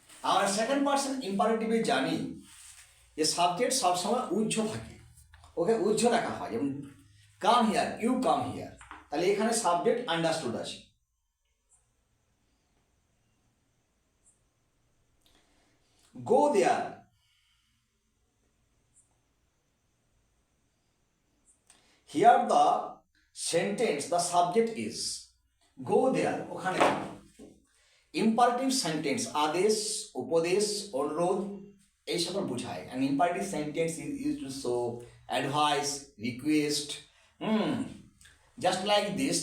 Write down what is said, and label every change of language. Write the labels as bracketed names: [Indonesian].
[Bangla] আমরা second person ইম্পারেটিভে জানি যে সাবজেক্ট সবসময় উজ্জ থাকে, ওকে উজ্জ রাখা হয়, যেমন [English] Come here, you come here. [Bangla] তাহলে এখানে সাবজেক্ট আন্ডারস্টুড আছে। [English] go there, here the sentence the subject is go there, [Bangla] ওখানে [English] imperative sentence, [Bangla] আদেশ, উপদেশ, অনুরোধ, এই সকল বোঝায়। [English] An imperative sentence is use to show advice, request, just like this.